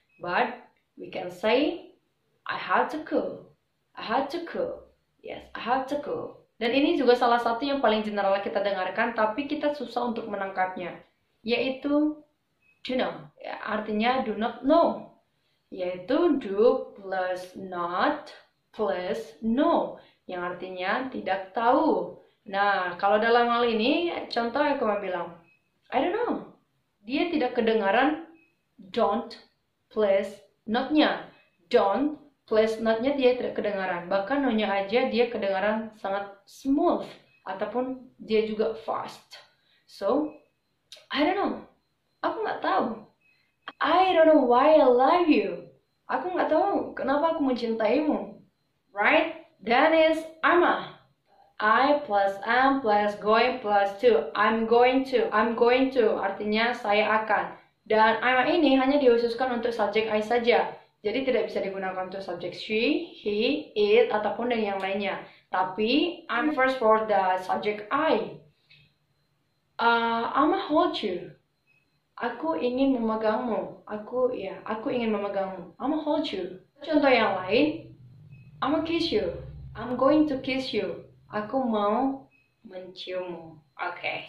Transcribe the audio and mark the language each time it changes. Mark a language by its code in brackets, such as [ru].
[en] But we can say I have to cook. I have to cook. Yes, I have to cook. [id] Dan ini juga salah satu yang paling general kita dengarkan, tapi kita susah untuk menangkapnya, yaitu do know. Ya, artinya do not know, yaitu do plus not plus know, yang artinya tidak tahu. Nah, kalau dalam hal ini, contoh aku mau bilang, I don't know. Dia tidak kedengaran don't plus not-nya. Don't plus not-nya dia tidak kedengaran. Bahkan no-nya aja dia kedengaran sangat smooth. Ataupun dia juga fast. So, I don't know. Aku nggak tahu. [en] I don't know why I love you. [id] Aku nggak tahu kenapa aku mencintaimu. [en] Right? That is I'm. I plus am plus going plus to. I'm going to. I'm going to. [id] Artinya saya akan. Dan I'm ini hanya dikhususkan untuk subjek I saja. Jadi tidak bisa digunakan untuk subjek she, he, it, ataupun dengan yang lainnya. [en] Tapi I'm first for the subject I. I'ma hold you. Aku ingin memegangmu. [id] Aku ingin memegangmu. I'ma hold you. Contoh yang lain, I'ma kiss you. [en] I'm going to kiss you. Aku mau menciummu. Okay.